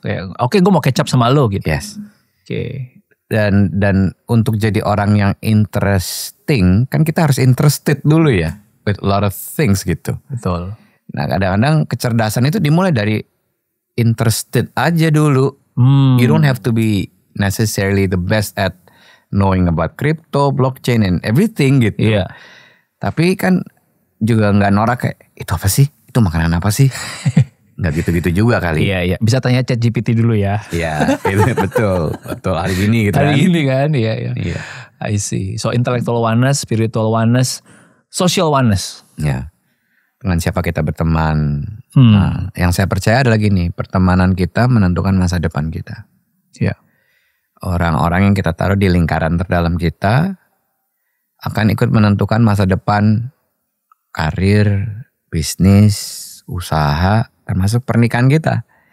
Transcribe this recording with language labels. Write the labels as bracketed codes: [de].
[id] Kayak oke, gue mau [en] catch up [id] sama lo gitu. [en] Yes. [id] Oke. Dan untuk jadi orang yang interesting, kan kita harus interested dulu ya, [en] with a lot of things [id] gitu. Betul. Nah kadang-kadang kecerdasan itu dimulai dari interested aja dulu. [en] You don't have to be necessarily the best at knowing about crypto, blockchain, and everything [id] gitu. Iya. Tapi kan juga nggak norak kayak itu apa sih? Itu makanan apa sih? Nggak gitu-gitu juga kali. Iya. Bisa tanya ChatGPT dulu ya. Iya, betul hari ini gitu. Hari ini kan, iya. [en] I see. So intellectual oneness, spiritual oneness, social oneness. [id] Ya. Dengan siapa kita berteman. Nah, yang saya percaya adalah gini, pertemanan kita menentukan masa depan kita. Iya. Orang-orang yang kita taruh di lingkaran terdalam kita akan ikut menentukan masa depan karir, bisnis, usaha, termasuk pernikahan kita.